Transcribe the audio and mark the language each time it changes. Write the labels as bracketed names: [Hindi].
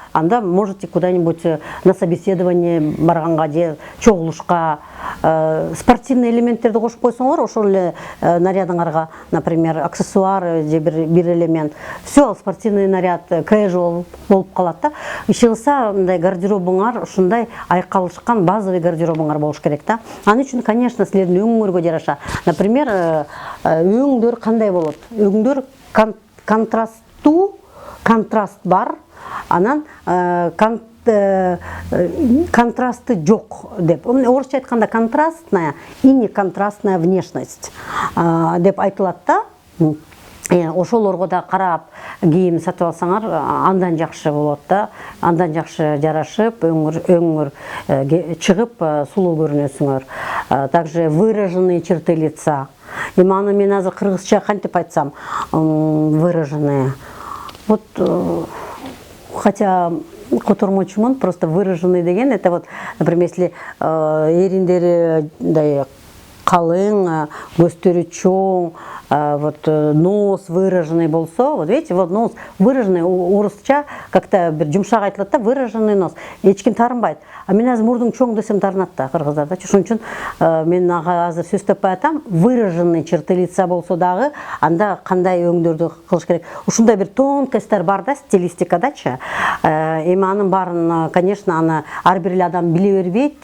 [Kyrgyz] Анда можете куда-нибудь на собеседование барганга же чогулушка спортивный элементтерди кошуп койсоңор, ошол эле нарядыңарга, например, аксессуар же бир элемент. Все, спортивный наряд casual болуп калат да. Иши кылса, мындай гардеробуңар ушундай айкалышкан базовый гардеробуңар болуш керек да. Аны үчүн, конечно, силердин өңүңөргө жараша. Например, өңдөр кандай болот? Өңдөр контраст бар. Анан контрасты жок деп. Орысча айтканда [Russian] контрастная и неконтрастная внешность [Kyrgyz] деп айтылат да. Ошолорго да карап кийим сатып алсаңар, андан жакшы болот да. Андан жакшы жарашып, өңүр чыгып сулуу көрүнөсүңөр. [Russian] Также выраженные черты лица. [Kyrgyz] Аны мен азыр кыргызча кантип айтсам, выраженные. [Russian] Вот хотя котормочумун, просто выраженный деген, это вот, например, если [Kyrgyz] эриндери калың, көздөрү чоң, [Russian] вот нос выраженный болсо, вот видите, вот нос выраженный, орысча как-то [Kyrgyz] бир жумшак айтылат да, [Russian] выраженный нос. [Kyrgyz] Эч ким тарынбайт. А мен азыр мурдуң чоң десем тарынат да кыргыздарда. Ошон үчүн мен ага азыр сөз таппай атам, [Russian] выраженный черты лица [Kyrgyz] болсо дагы, анда кандай өңдөрдү кылыш керек. Ушундай бир тонкостьтер бар да, стилистикадачы. Эми анын баарын, конечно, аны ар бир эле адам биле бербейт.